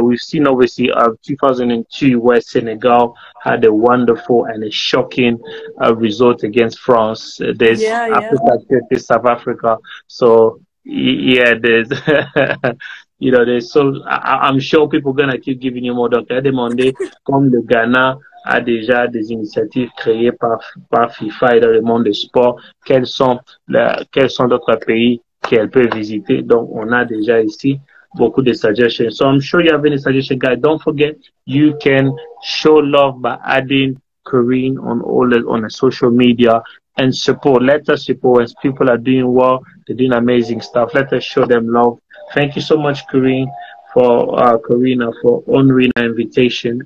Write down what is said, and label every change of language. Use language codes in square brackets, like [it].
[en] We've seen obviously 2002 where Senegal had a wonderful and a shocking result against France. There's Yeah, yeah. Africa, there's South Africa. So yeah, there's there's so I'm sure people gonna keep giving you more. [fr] Donc, demander comme le Ghana a déjà des initiatives créées par FIFA et dans le monde du sport. Quels sont d'autres pays qu'elle peut visiter? Donc, on a déjà ici beaucoup de suggestions. [en] So I'm sure you have any suggestion, guys. Don't forget, you can show love by adding Karine on the social media and support. Let us support as people are doing well. They're doing amazing stuff. Let us show them love. Thank you so much, Karine, Carina, for honoring our invitation.